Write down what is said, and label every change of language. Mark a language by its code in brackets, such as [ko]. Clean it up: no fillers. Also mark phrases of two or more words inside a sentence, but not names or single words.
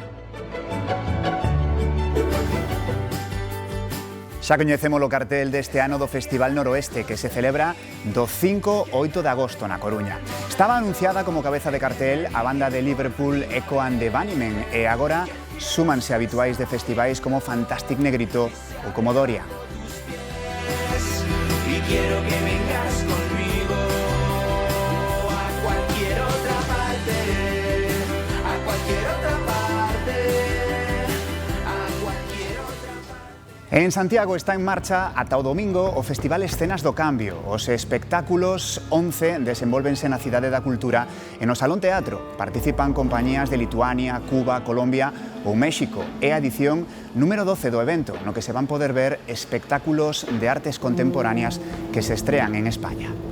[gl] Xa coñecemos o cartel deste ano do Festival Noroeste, que se celebra do 5 ao 8 de agosto na Coruña. Estaba anunciada como cabeza de cartel a banda de Liverpool Echo and the Bunnymen e agora súmanse habituais de festivais como Fantastic Negrito ou como Doria. [es] Y quiero que vengas conmigo a cualquier otra parte, a cualquier otra parte, a cualquier otra parte. [gl] En Santiago está en marcha ata o domingo o Festival Escenas do Cambio. Os espectáculos 11 desenvólvense na Cidade da Cultura e no Salón Teatro. Participan compañías de Lituania, Cuba, Colombia ou México. É a edición número 12 do evento, no que se van poder ver espectáculos de artes contemporáneas que se estrean en España.